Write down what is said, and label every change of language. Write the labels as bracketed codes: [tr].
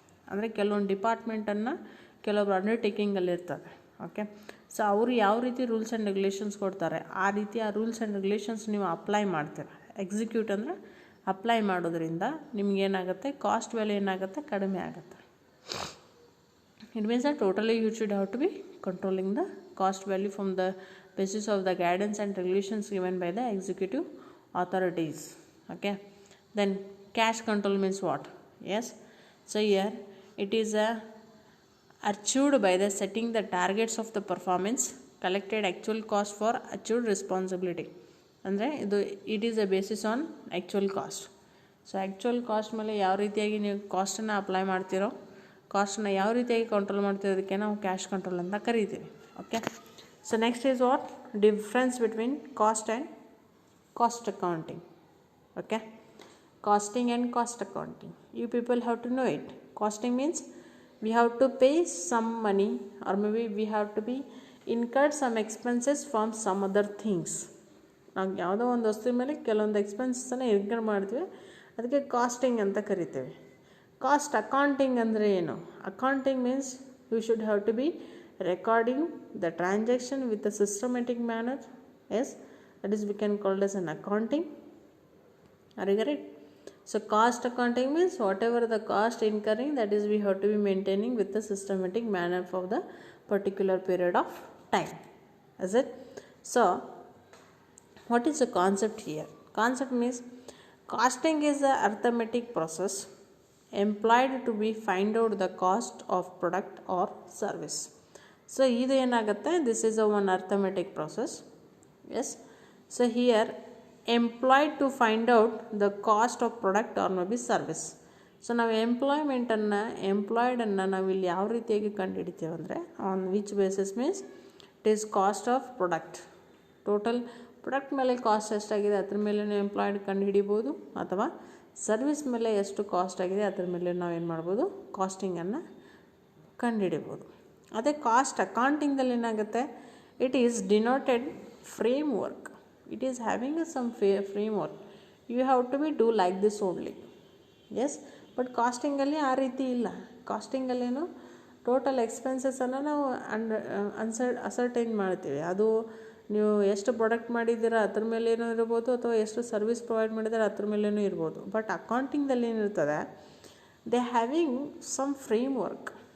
[kn] ಅಂದರೆ ಕೆಲವೊಂದು ಡಿಪಾರ್ಟ್ಮೆಂಟನ್ನು ಕೆಲವೊಬ್ರು ಅಂಡರ್ಟೇಕಿಂಗಲ್ಲಿ ಇರ್ತಾರೆ. ಓಕೆ, ಸೊ ಅವರು ಯಾವ ರೀತಿ ರೂಲ್ಸ್ ಆ್ಯಂಡ್ ರೆಗ್ಯುಲೇಷನ್ಸ್ ಕೊಡ್ತಾರೆ ಆ ರೀತಿ ಆ ರೂಲ್ಸ್ ಆ್ಯಂಡ್ ರೆಗ್ಯುಲೇಷನ್ಸ್ ನೀವು ಅಪ್ಲೈ ಮಾಡ್ತೀರ. ಎಕ್ಸಿಕ್ಯೂಟ್ ಅಂದರೆ ಅಪ್ಲೈ ಮಾಡೋದ್ರಿಂದ ನಿಮಗೇನಾಗುತ್ತೆ, ಕಾಸ್ಟ್ ವ್ಯಾಲ್ಯೂ ಏನಾಗುತ್ತೆ ಕಡಿಮೆ ಆಗುತ್ತೆ. [en] It means that totally you should have to be controlling the cost value from the basis of the guidance and regulations given by the executive authorities. Okay, then cash control means what? Yes, so here it is achieved by the setting the targets of the performance, collected actual cost for achieved responsibility. [kn] ಅಂದರೆ [en] it is a basis on actual cost. [kn] So actual cost ಮೇಲೆ ಯಾವ ರೀತಿಯಾಗಿ ನೀವು ಕಾಸ್ಟನ್ನು apply ಮಾಡ್ತೀರೋ, ಕಾಸ್ಟನ್ನು ಯಾವ ರೀತಿಯಾಗಿ control ಮಾಡ್ತಿರೋದಕ್ಕೆ ನಾವು cash control ಅಂತ ಕರಿತೀವಿ. [en] Okay, so next is what difference between cost and cost accounting. Okay, costing and cost accounting, you people have to know it. Costing means we have to pay some money or may be we have to be incurred some expenses from some other things. [kn] ನಾವು ಯಾವುದೋ ಒಂದು ವಸ್ತು ಮೇಲೆ ಕೆಲವೊಂದು ಎಕ್ಸ್ಪೆನ್ಸಸ್ಸನ್ನು incur ಮಾಡ್ತೀವಿ, ಅದಕ್ಕೆ casting ಅಂತ ಕರಿತೇವೆ. ಕಾಸ್ಟ್ ಅಕೌಂಟಿಂಗ್ ಅಂದರೆ ಏನು? [en] Accounting means you should have to be recording the transaction with a systematic manner. Yes, that is we can called as an accounting. Are you correct? So cost accounting means whatever the cost incurring, that is we have to be maintaining with the systematic manner for the particular period of time. Is it? So what is the concept here? Concept means costing is the arithmetic process employed to be find out the cost of product or service. So [kn] ಇದು ಏನಾಗುತ್ತೆ, [en] this is a one arithmetic process. Yes, so here employed to find out the cost of product or maybe service. [kn] So ನಾವು ಎಂಪ್ಲಾಯ್ಡನ್ನು ನಾವು ಇಲ್ಲಿ ಯಾವ ರೀತಿಯಾಗಿ ಕಂಡುಹಿಡಿತೀವಿ ಅಂದರೆ [en] On which basis means it is cost of product. [kn] Total product ಮೇಲೆ cost ಎಷ್ಟಾಗಿದೆ ಅದ್ರ ಮೇಲೆ ಎಂಪ್ಲಾಯ್ಡ್ ಕಂಡು ಹಿಡಿಬೋದು, ಅಥವಾ ಸರ್ವಿಸ್ ಮೇಲೆ ಎಷ್ಟು ಕಾಸ್ಟ್ ಆಗಿದೆ ಅದ್ರ ಮೇಲೆ ನಾವು ಏನು ಮಾಡ್ಬೋದು, ಕಾಸ್ಟಿಂಗನ್ನು ಕಂಡುಹಿಡಿಬೋದು. ಅದೇ ಕಾಸ್ಟ್ ಅಕೌಂಟಿಂಗ್ದಲ್ಲಿ ಏನಾಗುತ್ತೆ, [en] It is denoted framework. It is having some framework. You have to be do like this only. [kn] Yes, but ಕಾಸ್ಟಿಂಗಲ್ಲಿ ಆ ರೀತಿ ಇಲ್ಲ. ಕಾಸ್ಟಿಂಗಲ್ಲೇನು ಟೋಟಲ್ ಎಕ್ಸ್ಪೆನ್ಸಸನ್ನು ನಾವು ಅಸರ್ಟೈನ್ ಮಾಡ್ತೀವಿ. ಅದು ನೀವು ಎಷ್ಟು ಪ್ರಾಡಕ್ಟ್ ಮಾಡಿದ್ದೀರಾ ಅದ್ರ ಮೇಲೇನೂ ಇರ್ಬೋದು, ಅಥವಾ ಎಷ್ಟು ಸರ್ವಿಸ್ ಪ್ರೊವೈಡ್ ಮಾಡಿದ್ದೀರಾ ಅದ್ರ ಮೇಲೇನೂ ಇರ್ಬೋದು. ಬಟ್ ಅಕೌಂಟಿಂಗ್ದಲ್ಲಿ ಏನಿರ್ತದೆ, [en] They having some framework.